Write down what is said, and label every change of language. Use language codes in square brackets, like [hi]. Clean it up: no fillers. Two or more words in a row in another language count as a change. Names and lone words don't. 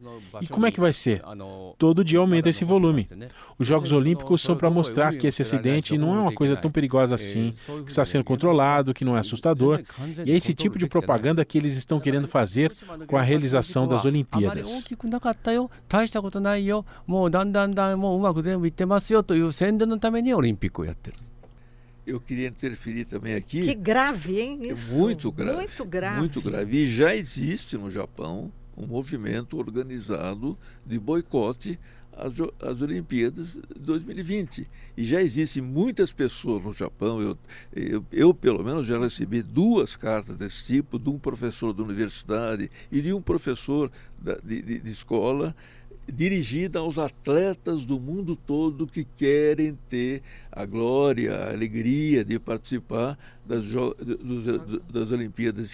[pt] E como é que vai ser? Todo dia aumenta esse volume. Os Jogos Olímpicos são para mostrar que esse acidente não é uma coisa tão perigosa assim, que está sendo controlado, que não é assustador. E é esse tipo de propaganda que eles estão querendo fazer com a realização das Olimpíadas. [ja] だんだんもううまく全部いってますよという宣伝のためにオリンピックをやってる。 [pt] Eu queria interferir também aqui. Que grave, hein? Isso. Muito grave. Muito grave. Muito grave. E já existe no Japão um movimento organizado de boicote às Olimpíadas de 2020. E já existem muitas pessoas no Japão. Eu pelo menos, já recebi 2 cartas desse tipo, de um professor da universidade e de um professor de escola, dirigida aos atletas do mundo todo que querem ter a glória, a alegria de participar das Olimpíadas.